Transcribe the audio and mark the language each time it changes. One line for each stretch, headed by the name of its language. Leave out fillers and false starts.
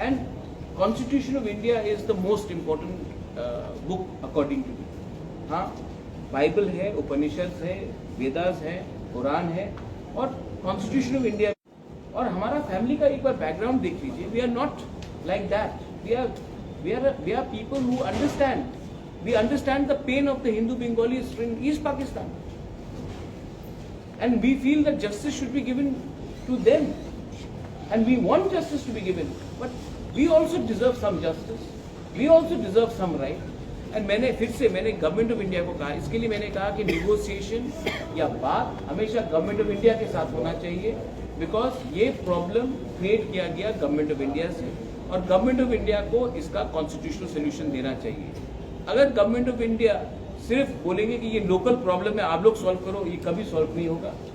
English: And constitution of India is the most important book according to me.
Hindi: हाँ, Bible है, उपनिषद है, वेदास है, कुरान है और कॉन्स्टिट्यूशन ऑफ इंडिया। और हमारा फैमिली का एक बार बैकग्राउंड देख लीजिए।
English: We are not like that. We are people who understand, we understand the pain of the Hindu Bengalis in east Pakistan, and we feel that justice should be given to them, and we want justice to be given, but we also deserve some justice, we also deserve some right.
Hindi: And मैंने government of India को कहा, इसके लिए मैंने कहा कि negotiation या बात हमेशा गवर्नमेंट ऑफ इंडिया के साथ होना चाहिए, बिकॉज ये प्रॉब्लम क्रिएट किया गया गवर्नमेंट ऑफ इंडिया से, और गवर्नमेंट ऑफ इंडिया को इसका कॉन्स्टिट्यूशनल सोल्यूशन देना चाहिए। अगर गवर्नमेंट ऑफ इंडिया सिर्फ बोलेंगे कि ये लोकल प्रॉब्लम है, आप लोग सॉल्व करो, ये कभी सॉल्व नहीं होगा।